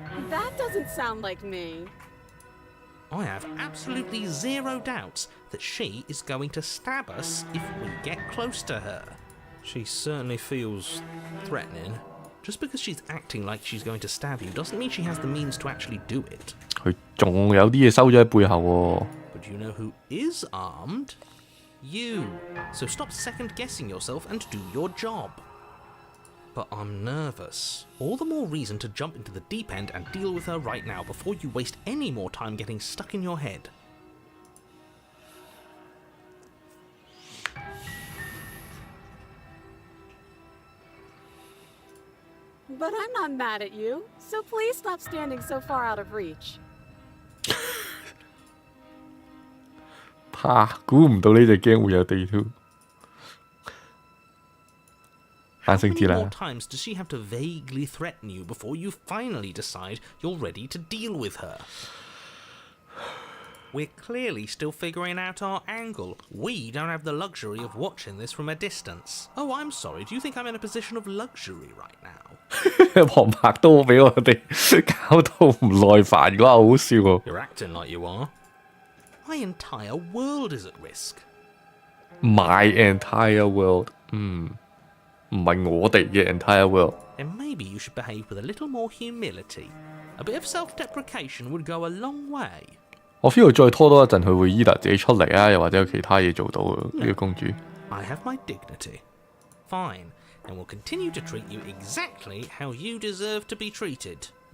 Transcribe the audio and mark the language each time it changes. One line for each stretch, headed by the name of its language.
English: That doesn't sound like me. I have absolutely zero doubts that she is going to stab us if we get close to her. She certainly feels threatening. Just because she's acting like she's going to stab you doesn't mean she has the means to actually do it.
Cantonese: 佢仲有啲嘢收咗喺背後喎。
English: But you know who is armed? You. So stop second-guessing yourself and do your job. But I'm nervous. All the more reason to jump into the deep end and deal with her right now before you waste any more time getting stuck in your head. But I'm not mad at you, so please stop standing so far out of reach.
Cantonese: 估唔到呢隻 game 會有地圖。
English: How many more times does she have to vaguely threaten you before you finally decide you're ready to deal with her? We're clearly still figuring out our angle. We don't have the luxury of watching this from a distance. Oh, I'm sorry. Do you think I'm in a position of luxury right now?
Cantonese: 旁白都俾我哋搞到唔耐煩嘅話，好笑喎。
English: You're acting like you are. My entire world is at risk. My entire world，
Cantonese: 唔係我哋嘅 entire world。
English: Then maybe you should behave with a little more humility. A bit of self-deprecation would go a long way.
Cantonese: 我 feel 再拖多一陣，佢會 either 自己出嚟啊，又或者有其他嘢做到嘅呢個公主。
English: I have my dignity. Fine, and will continue to treat you exactly how you deserve to be treated.